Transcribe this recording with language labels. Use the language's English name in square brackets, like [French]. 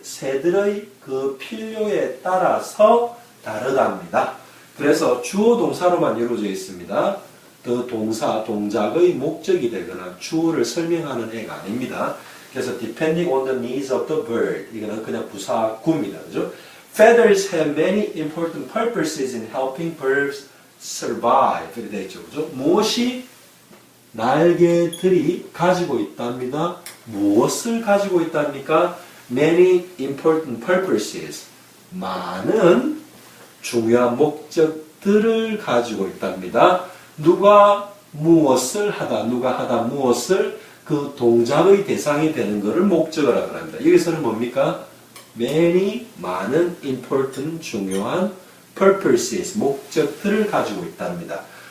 [Korean] 새들의 그 필요에 따라서 다르답니다. 그래서 주어 동사로만 이루어져 있습니다. 그 동사, 동작의 목적이 되거나 주어를 설명하는 애가 아닙니다. 그래서 [English] depending on the needs of the bird. [Korean] 이거는 그냥 부사구입니다. 그죠? [English] Feathers have many important purposes in helping birds survive. [Korean] 이렇게 되어 있죠. 그죠? 무엇이 날개들이 가지고 있답니다. 무엇을 가지고 있답니까? [English] Many important purposes. [Korean] 많은 중요한 목적들을 가지고 있답니다. 누가 무엇을 하다, 누가 하다 무엇을 그 동작의 대상이 되는 것을 목적어라고 합니다. 여기서는 뭡니까? Many, 많은, important, 중요한 purposes, 목적들을 가지고 있답니다.